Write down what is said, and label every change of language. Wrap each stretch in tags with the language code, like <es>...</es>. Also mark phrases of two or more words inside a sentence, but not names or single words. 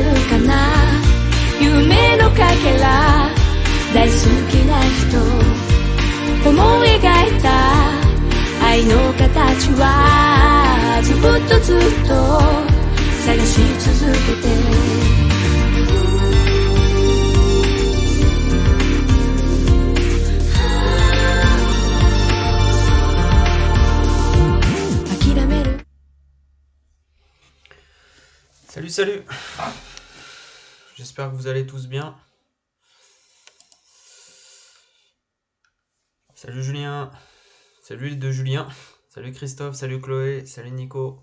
<ja>かな夢のかけら大好きな人思い描いた愛の形はずっと探し続けて諦める</ja> <fr>Salut, salut. J'espère que vous allez tous bien. Salut Julien. Salut les deux Julien. Salut Christophe, salut Chloé, salut Nico.</fr>